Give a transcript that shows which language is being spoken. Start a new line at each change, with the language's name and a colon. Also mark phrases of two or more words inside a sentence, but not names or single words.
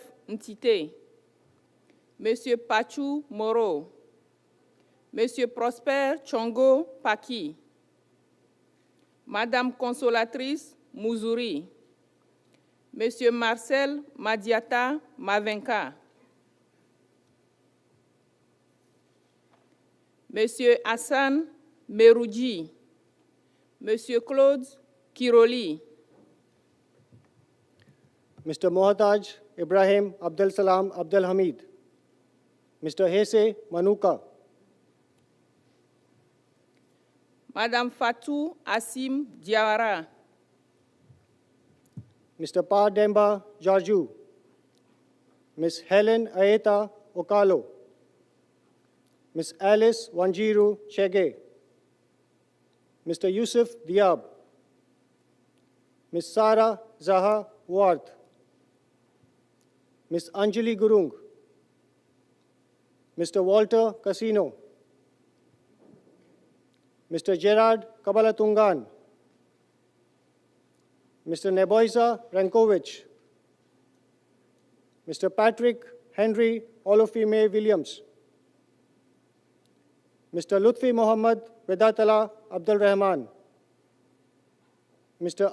French: Ntite, Monsieur Pachou Moro, Monsieur Prosper Chongo Paki, Madame Consolatrice Mouzouri, Monsieur Marcel Madiata Mavenka, Monsieur Hassan Meroudji, Monsieur Claude Kiroli,
English: Mr. Mohtaj Ibrahim Abdel Salam Abdel Hamid, Mr. Hesse Manuka,
French: Madame Fatou Assim Diawara,
English: Mr. Pa Demba Jarju, Ms. Helen Aeta Okalo, Ms. Alice Wanjiru Chege, Mr. Yusuf Diab, Ms. Sarah Zaha Ward, Ms. Anjali Gurung, Mr. Walter Casino, Mr. Gerard Kabalatungan, Mr. Neboisa Rankovic, Mr. Patrick Henry Olofime Williams, Mr. Lutfi Mohammed Vedatala Abdul Rahman, Mr.